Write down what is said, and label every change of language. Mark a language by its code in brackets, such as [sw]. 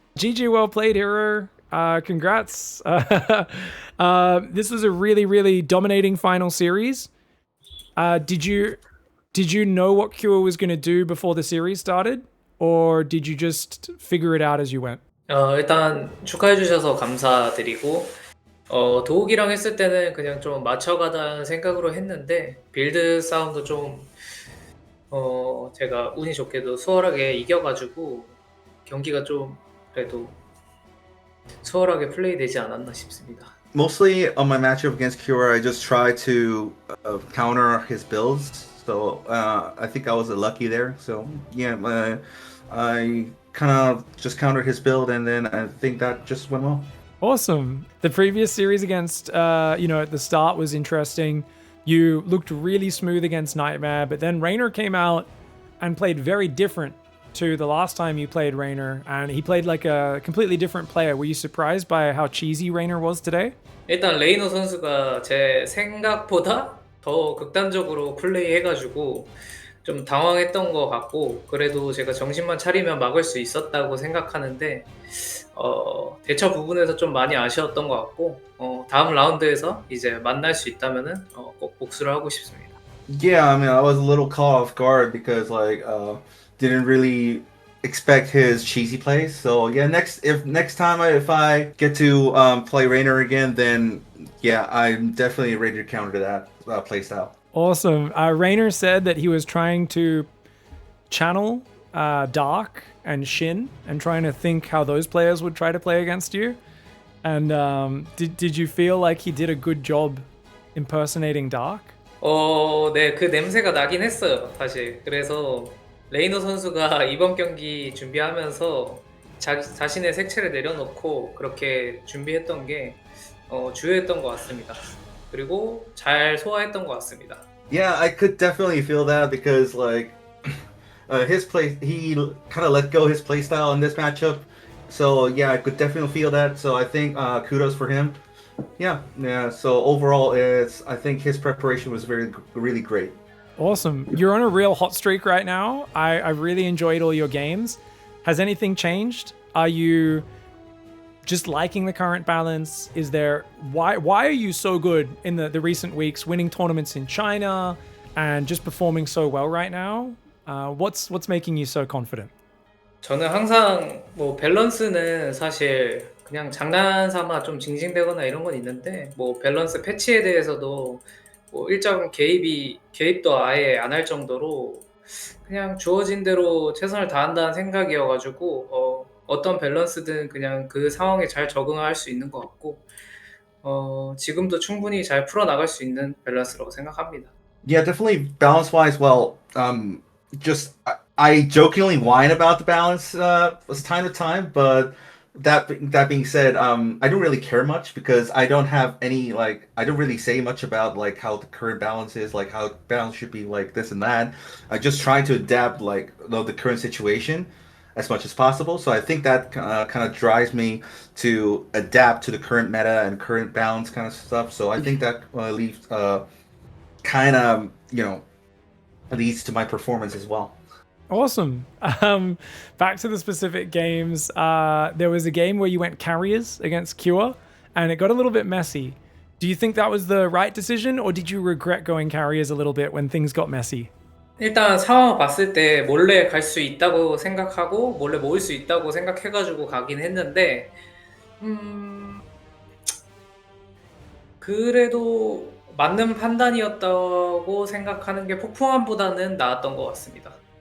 [en] GG, well played, Hero. Congrats. This was a really, really dominating final series. Did you Did you know what Cure was going to do before the series started? Or did you just figure it out as you went? [ko] 일단 축하해 주셔서 감사드리고 도욱이랑 했을 때는 그냥 좀 맞춰가자는 생각으로 했는데 빌드 싸움도 좀 제가 운이 좋게도 수월하게 이겨가지고 경기가 좀 그래도 수월하게 플레이되지 않았나 싶습니다. [en] Mostly on my matchup against Cure, I just tried to counter his builds. So I think I was lucky there. So yeah, I kind of just countered his build, and then I think that just went well. Awesome. The previous series against, at the start was interesting. You looked really smooth against Nightmare, but then Raynor came out and played very different to the last time you played Raynor, and he played like a completely different player. Were you surprised by how cheesy Raynor was today? [ko] 일단 레이너 선수가 제 생각보다 더 극단적으로 플레이해가지고 좀 당황했던 것 같고 그래도 제가 정신만 차리면 막을 수 있었다고 생각하는데 대처 부분에서 좀 많이 아쉬웠던 것 같고 다음 라운드에서 이제 만날 수 있다면은 꼭 복수를 하고 싶습니다. [en] Yeah, I mean, I was a little caught off guard because didn't really expect his cheesy plays. So yeah, next time if I get to play Raynor again, then yeah, I'm definitely ready to counter that play style. Awesome. Raynor said that he was trying to channel Dark and Shin and trying to think how those players would try to play against you. And did you feel like he did a good job impersonating Dark? [ko] 네, 그 냄새가 나긴 했어요, 사실. 그래서 레이너 선수가 이번 경기 준비하면서 자신의 색채를 내려놓고 그렇게 준비했던 게 주요했던 것 같습니다. 그리고 잘 소화했던 것 같습니다. [en] Yeah, I could definitely feel that because his play, he kind of let go his play style in this matchup. So yeah, I could definitely feel that. So I think kudos for him. Yeah. So overall, I think his preparation was really great. Awesome. You're on a real hot streak right now. I really enjoyed all your games. Has anything changed? Are you just liking the current balance? Is there why are you so good in the recent weeks, winning tournaments in China and just performing so well right now? What's making you so confident? [ko] 저는 항상 뭐 밸런스는 사실 그냥 장난삼아 좀 징징대거나 이런 건 있는데 뭐 밸런스 패치에 대해서도 뭐 일정 개입도 아예 안 할 정도로 그냥 주어진 대로 최선을 다한다는 생각이어가지고 어떤 밸런스든 그냥 그 상황에 잘 적응할 수 있는 것 같고 지금도 충분히 잘 풀어나갈 수 있는 밸런스라고 생각합니다. [en] Yeah, definitely balance wise. Well, just I jokingly whine about the balance time to time, but that being said, I don't really care much because I don't have any I don't really say much about how the current balance is, how balance should be this and that. I just try to adapt the current situation as much as possible. So I think that kind of drives me to adapt to the current meta and current balance kind of stuff. So I think that leaves kind of leads to my performance as well. Awesome. Back to the specific games. There was a game where you went carriers against Cure, and it got a little bit messy. Do you think that was the right decision, or did you regret going carriers a little bit when things got messy? [ko] 일단 상황 봤을 때 몰래 갈 수 있다고 생각하고 몰래 모일 수 있다고 생각해가지고 가긴 했는데 그래도 맞는 판단이었다고 생각하는 게 폭풍함보다는 나았던 것 같습니다.